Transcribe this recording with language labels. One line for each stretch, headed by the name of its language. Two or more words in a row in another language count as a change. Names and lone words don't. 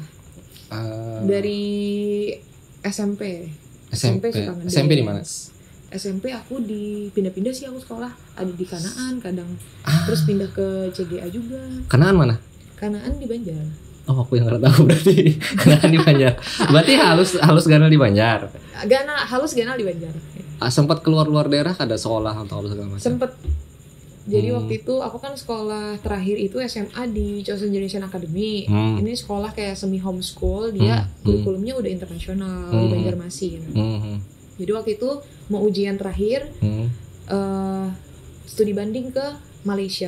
Indonesian: Eh, Dari SMP. SMP. suka ngedance. SMP di mana? SMP aku pindah-pindah sih aku sekolah. Ada di Kanaan kadang. Ah. Terus pindah ke CGA juga. Kanaan mana? Kanaan di Banjar. Oh, aku yang nggak tahu berarti. Kanaan di Banjar. Berarti halus Ganal di Banjar. Halus Ganal di Banjar. Sempat keluar daerah ada sekolah atau segala macam. Sempet. Jadi Hmm. waktu itu aku kan sekolah terakhir itu SMA di Chosen Generation Academy. Hmm. Ini sekolah kayak
English: semi homeschool,
Indonesian: dia kurikulumnya udah internasional di Banjarmasin. Jadi waktu itu mau ujian terakhir, studi banding ke Malaysia.